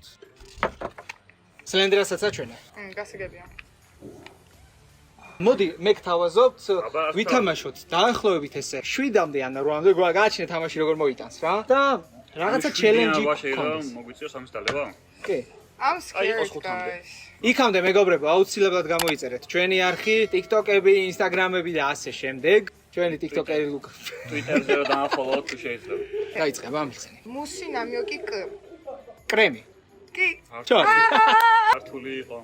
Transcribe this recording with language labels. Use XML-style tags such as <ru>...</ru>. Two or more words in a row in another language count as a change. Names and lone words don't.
<ka>სლენდერასაც აჩვენე. გასაგებია. მოდი მე გთავაზობთ, ვითამაშოთ დაახლოებით ესე 7-მდე ან 8-მდე გააჩინე თამაში როგორ მოიტანს რა. და რაღაცა ჩელენჯი გქონდეს. მოგვიწევს ამის დალება? კი.</ka> <en>I'm scared guys.</en> <ka>იქამდე მეგობრებო, აუცილებლად გამოიწერეთ ჩვენი არხი, TikTok-ები, Instagram-ები და ასე შემდეგ. ჩვენი TikTok-ერი ლუკა. Twitter-ზე დაახოლოთ თუ შეიძლება. დაიწყებ ამიხსენი. მუსი ნამიოკი კრემი. კი. ჩა. ქართული იყო.</ka>